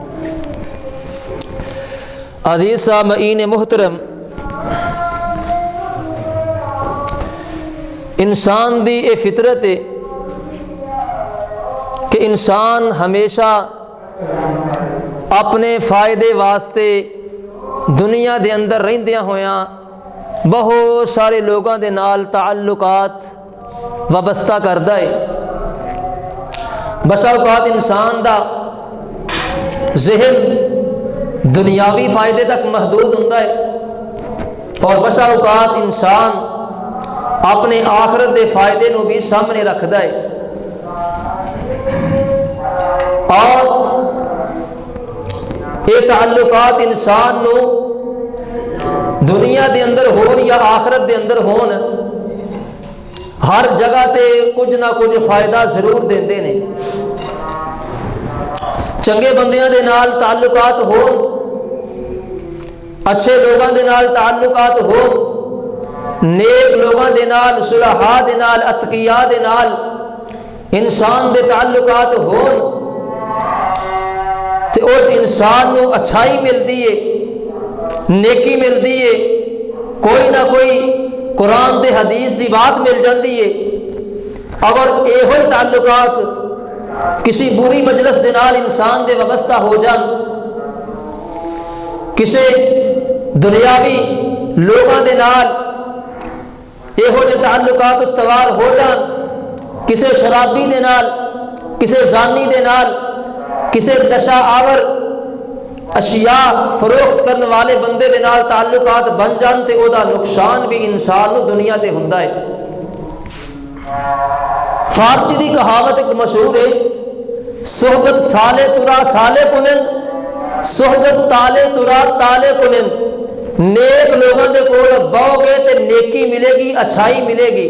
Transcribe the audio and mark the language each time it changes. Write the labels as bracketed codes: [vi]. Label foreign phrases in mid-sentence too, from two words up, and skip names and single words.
[pa] عزیز سامعین محترم، انسان دی اے فطرت ہے کہ انسان ہمیشہ اپنے فائدے واسطے دنیا دے اندر رہندیاں ہویاں بہت سارے لوگاں دے نال تعلقات وابستہ کردا ہے. بسا اوقات انسان دا ذہن دنیاوی فائدے تک محدود ہوندا ہے اور بسا اوقات انسان اپنے آخرت دے فائدے نو بھی سامنے رکھدا ہے. اور یہ تعلقات انسان نو دنیا دے اندر ہون یا آخرت دے اندر ہون ہر جگہ تے کچھ نہ کچھ فائدہ ضرور دیندے نے. چنگے بندیاں دے نال تعلقات ہون، اچھے لوگاں دے نال تعلقات ہون، نیک لوگاں دے نال صلحاء دے نال اتقیاء دے نال انسان دے تعلقات ہون تے اس انسان نو اچھائی ملدی ہے، نیکی ملدی ہے، کوئی نہ کوئی قرآن تے حدیث دی بات مل جاندی ہے. اگر یہ تعلقات کسی بری مجلس دے نال انسان دے وابستہ ہو جان، کسی دنیاوی لوگاں دے نال یہو جے تعلقات استوار ہو جان، کسی شرابی دے نال، کسی زانی دے نال، کسی نشہ آور اشیاء فروخت کرنے والے بندے دے نال تعلقات بن جان تے او دا نقصان بھی انسان نو دنیا تے ہوندا ہے. فارسی دی کہاوت ایک مشہور ہے: [fa] صحبت سالے ترا سالے کنند، صحبت تالے ترا تالے کنند. [pa] نیک لوگوں دے کول باؤ گے تے نیکی ملے گی، اچھائی ملے گی.